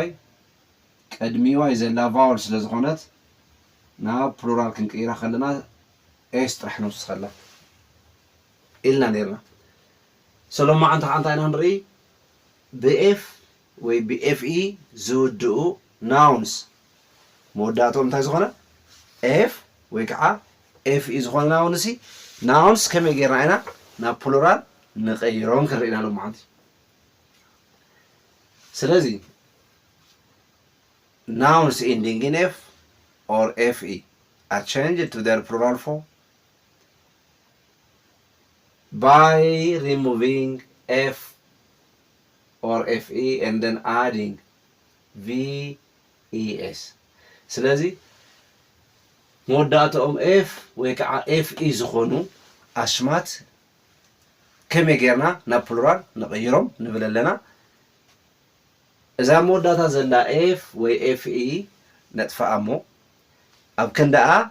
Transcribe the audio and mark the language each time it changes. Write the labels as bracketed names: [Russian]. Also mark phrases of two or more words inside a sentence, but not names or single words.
[Tigrinya] ቅድሚ ዋይ ዘላ ቫወል ስለ ዝኾነት ናብ ፕሉራል ክንቀይራ ከለና ኤስ ጥራሕ ንውስኸላ ኢልና ነርና። ሰሎሞ ዓንቲ ከዓ እንታይ ኢና ንርኢ ብኤፍ ወይ ብኤፍኢ ዝውድኡ ናውንስ መወዳእቶም እንታይ ዝኾነ ኤፍ ወይ ከዓ ኤፍኢ ዝኾነ ናውንስ ከመይ ጌርና ኢና ናብ ፕሉራል ንቀይሮም ክንርኢና ሎ ዓንቲ። [English] ስለዚ nouns ending in F or FE are changed to their plural form by removing F or FE and then adding VES. [Tigrinya] ስለዚህ መወዳእትኦም F ወይ ከዓ FE ዝኾኑ ኣሽማት ከመይ ጌርና ናብ ፕሉራል ንቀይሮም ንብል ኣለና። እዛ መወዳእታ ዘላ ኤፍ ወይ ኤፍኢ ነጥፋኣ እሞ ኣብ ክንደኣ